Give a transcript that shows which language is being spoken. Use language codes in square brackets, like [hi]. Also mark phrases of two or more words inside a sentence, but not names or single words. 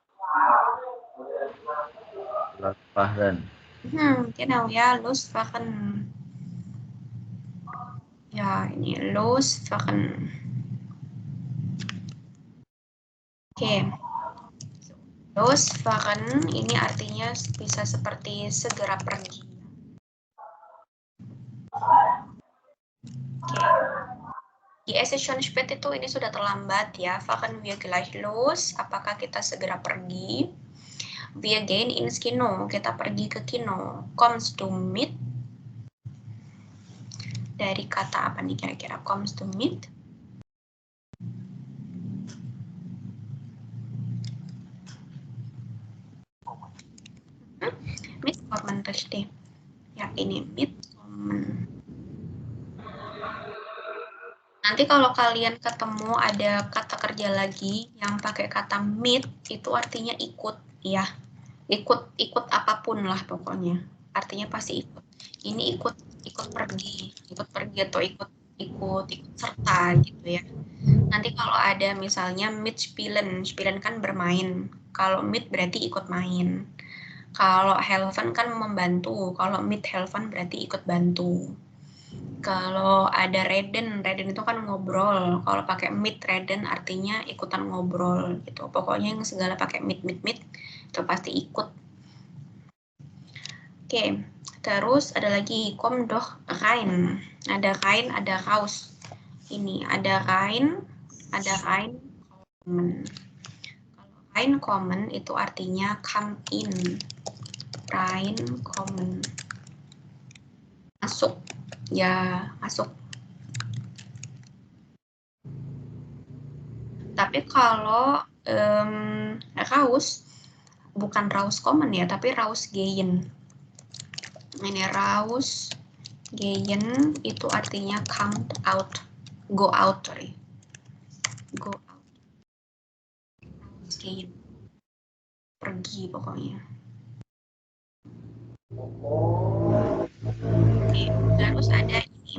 [de] Losfahren. [id] Genau ya, losfahren. Ya, ini losfahren. Oke. Losfahren ini artinya bisa seperti segera pergi. Oke. [de] Die es ist schon spät [id] itu ini sudah terlambat ya. [de] Fahren wir gleich los. [id] Apakah kita segera pergi? [de] Wir gehen ins Kino. [id] Kita pergi ke kino. [de] Kommst du mit? [id] Dari kata apa nih kira-kira? [de] Kommst du mit? Mitkommen richtig. [id] Ya ini mitkommen. Nanti kalau kalian ketemu ada kata kerja lagi yang pakai kata mit, itu artinya ikut ya. Ikut apapun lah pokoknya. Artinya pasti ikut. Ini ikut pergi atau ikut serta gitu ya. Nanti kalau ada misalnya mitspielen, spielen kan bermain. Kalau mit berarti ikut main. Kalau helfen kan membantu. Kalau mithelfen berarti ikut bantu. Kalau ada reden itu kan ngobrol. Kalau pakai reden artinya ikutan ngobrol gitu. Pokoknya yang segala pakai mit itu pasti ikut. Oke, terus ada lagi [de] komm doch rein. [id] Ada rein, ada raus. Ini ada [de] rein kommen. [id] Kalau [de] rein kommen [id] itu artinya [en] come in. [de] Rein kommen. [id] Masuk. Ya, masuk. Tapi kalau raus, bukan [de] raus kommen [id] ya, tapi [de] raus gehen. [id] Ini [de] raus gehen [id] itu artinya [en] come out. Go out, sorry. Go out. [de] Raus gehen. [id] Pergi pokoknya. Oke, terus ada ini.